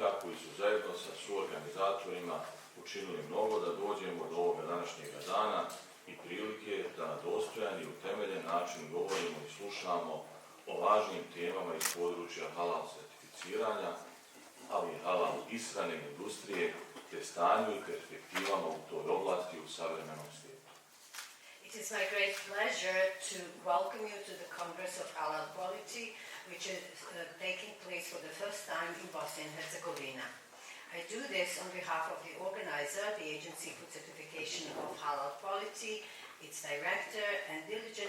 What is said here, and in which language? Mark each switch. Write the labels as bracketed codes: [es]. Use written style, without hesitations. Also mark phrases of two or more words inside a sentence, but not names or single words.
[bs] koji su zajedno sa suorganizatorima učinili mnogo da dođemo do ovoga današnjeg dana i prilike da na dostojan i utemeljen način govorimo i slušamo o važnim temama iz područja halal certificiranja, ali i halal ishrane industrije, te stanju i perspektivama u toj oblasti u savremenom svijetu. [en] It is my great pleasure to welcome you to the Congress of Halal Quality, which is taking place for the first time in Bosnia and Herzegovina. I do this on behalf of the organizer, the Agency for Certification of Halal Quality, its director and diligent